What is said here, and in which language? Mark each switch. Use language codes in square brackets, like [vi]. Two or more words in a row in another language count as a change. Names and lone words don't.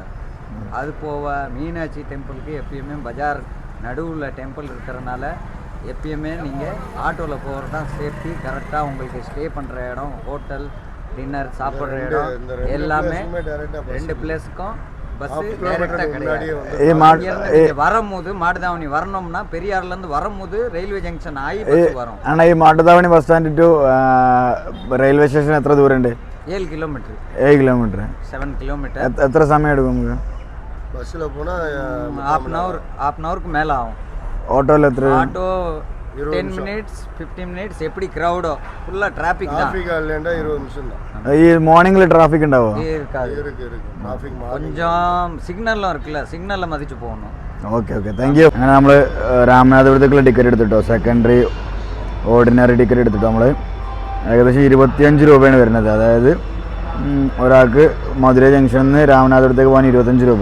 [ta] அது போக மீனாட்சி டெம்பிளுக்கு எப்பயுமே பஜார் நடுவில் டெம்பிள் இருக்கிறனால எப்பயுமே நீங்கள் ஆட்டோவில் போகிறது தான் சேஃப்டி. கரெக்டாக உங்களுக்கு ஸ்டே பண்ணுற இடம், ஹோட்டல், டின்னர் சாப்பிட்ற இடம் எல்லாமே 2 பிளேஸுக்கும் [en] bus directly [ta] கிடையாது. வரும்போது மாட்டுத்தாவணி வரணும்னா பெரியார்லேருந்து வரும்போது [en] railway junction [ta] ஆகி பஸ் வரும். [ml] ஆனால் ഈ മാട്ടുത്താവണി [en] bus stand to railway station [ml] എത്ര ദൂരമുണ്ട്? 7 കിലോമീറ്റർ. 7 കിലോമീറ്റർ. എത്ര സമയം എടുക്കും നമുക്ക്? ബസ്സിൽ പോனால் [en] half an hour [ml] മേലെ ആവും. ഓട്ടോയിൽ എത്ര? [ta] ஆட்டோ 10 மினிட்ஸ் 15 மினிட்ஸ். எப்படி க்ரௌடோ ஃபுல்லாக டிராஃபிக் தான். 20 நிமிஷம் தான். [ml] ഈ [en] morning traffic [ml] ഉണ്ടാവോ? [ta] இருக்காது. கொஞ்சம் സിഗ്നലും இருக்குல்ல, [ml] സിഗ്നലിൽ മതിച്ച് പോകണം. [en] okay thank you. [ml] അങ്ങനെ നമ്മൾ രാമനാഥപുരത്തേക്കുള്ള ടിക്കറ്റ് എടുത്തിട്ടോ, [en] secondary ordinary ticket [ml] എടുത്തിട്ടോ. നമ്മൾ ഏകദേശം 25 രൂപയാണ് വരുന്നത്. അതായത് ഒരാൾക്ക് മധുര ജംഗ്ഷനിൽ നിന്ന് രാമനാഥപുരത്തേക്ക് പോകാൻ 25 രൂപ.